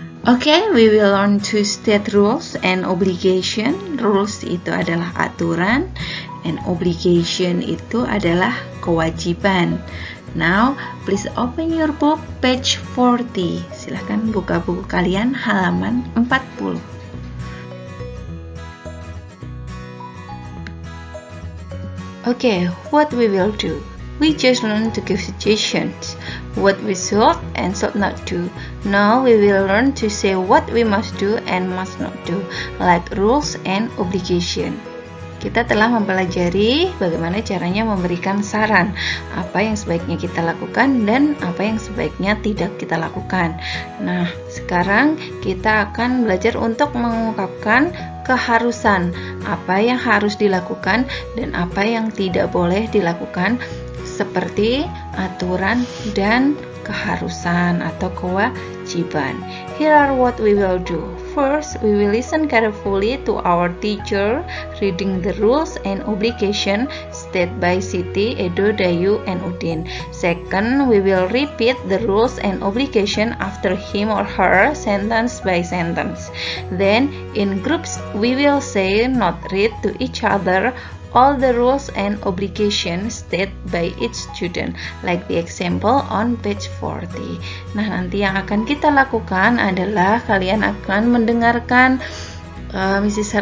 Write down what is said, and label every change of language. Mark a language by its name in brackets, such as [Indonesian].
[English] Okay, we will learn to state rules and obligation. [Indonesian] Rules itu adalah aturan, and obligation itu adalah kewajiban. [English] Now, please open your book, page 40. [Indonesian] Silahkan buka buku kalian halaman 40. [English] Okay, what we will do? We just learn to give suggestions, what we should and should not do. Now we will learn to say what we must do and must not do, like rules and obligation. [Indonesian] Kita telah mempelajari bagaimana caranya memberikan saran, apa yang sebaiknya kita lakukan dan apa yang sebaiknya tidak kita lakukan. Nah, sekarang kita akan belajar untuk mengungkapkan keharusan, apa yang harus dilakukan dan apa yang tidak boleh dilakukan, seperti aturan dan keharusan atau kewajiban. [English] Here are what we will do. First, we will listen carefully to our teacher reading the rules and obligation stated by Siti, Edo, Dayu, and Udin. Second, we will repeat the rules and obligation after him or her sentence by sentence. Then, in groups, we will say not read to each other all the rules and obligations stated by each student, like the example on page 40. [Indonesian] Nah, nanti yang akan kita lakukan adalah kalian akan mendengarkan Mrs.